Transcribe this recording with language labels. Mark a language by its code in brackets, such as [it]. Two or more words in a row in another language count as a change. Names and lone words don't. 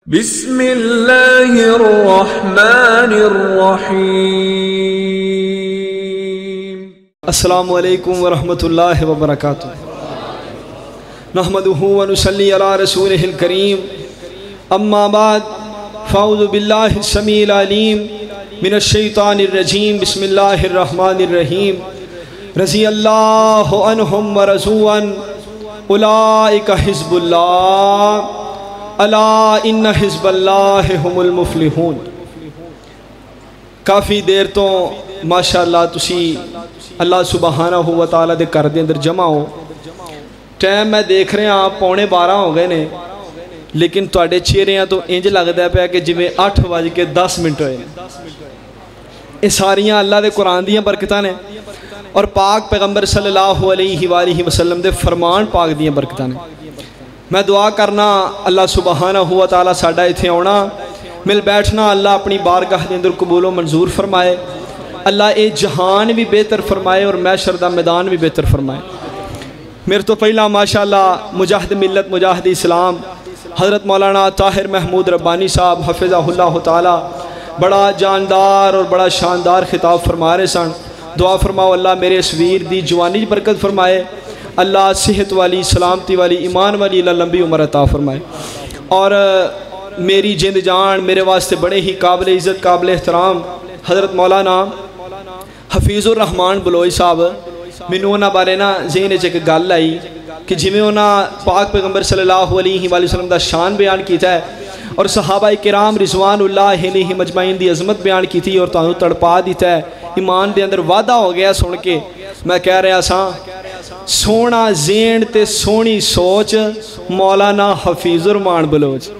[ar] بسم اللہ الرحمن الرحیم۔ السلام علیکم ورحمۃ اللہ وبرکاتہ۔ نحمدہ ونصلی علی رسولہ الکریم، اما بعد فاعوذ باللہ السمیع العلیم من الشیطان الرجیم، بسم اللہ الرحمن الرحیم۔ رضی اللہ عنہم ورضوا عنہ، اولئک حزب اللہ، الا ان حزب اللہ ہم المفلحون۔ [pa] کافی دیر تو ماشاءاللہ تسی [ar] اللہ سبحانہ و تعالیٰ [pa] دے گھر دے اندر جمع ہو۔ [ur] ٹائم میں دیکھ رہے ہیں [pa] 11:15 ہو گئے نے، لیکن تواڈے چہریاں تو انج لگدا پیا کہ جویں 8:10 ہوئے۔ یہ ساریاں اللہ دے قرآن دیاں برکتاں نے اور پاک پیغمبر [ar] صلی اللہ علیہ وآلہ وسلم [pa] دے فرمان پاک دیاں برکتاں نے۔ میں دعا کرنا [ar] اللہ سبحانہ و تعالیٰ [pa] ساڈا ایتھے آنا مل بیٹھنا اللہ اپنی بارگاہ دے اندر قبول و منظور فرمائے، اللہ اے جہان بھی بہتر فرمائے اور محشر دا میدان بھی بہتر فرمائے۔ میرے تو پہلا ماشاءاللہ مجاہد ملت مجاہد اسلام حضرت مولانا طاہر محمود ربانی صاحب [ar] حفظہ اللہ تعالیٰ [pa] بڑا جاندار اور بڑا شاندار خطاب فرما رہے سن۔ دعا فرماؤ اللہ میرے اس ویر دی جوانی برکت فرمائے، اللہ صحت والی سلامتی والی ایمان والی اللہ لمبی عمر عطا فرمائے۔ اور میری جند جان میرے واسطے بڑے ہی قابل عزت قابل احترام حضرت مولانا حفیظ الرحمان بلوئی صاحب، مینوں انہاں بارے نا ذہن وچ ایک گل آئی کہ جویں انہاں پاک پیغمبر [ar] صلی اللہ علیہ وآلہ وسلم [pa] دا شان بیان کیتا ہے اور صحابہ کرام [ar] رضوان اللہ علیہ مجمعین [pa] دی عظمت بیان کیتی اور تانوں تڑپا دیتا ہے، ایمان دے اندر وعدہ ہو گیا سن کے۔ میں کہہ رہا سا سونا ذہن تے سونی سوچ مولانا حفیظ الرحمان بلوچ۔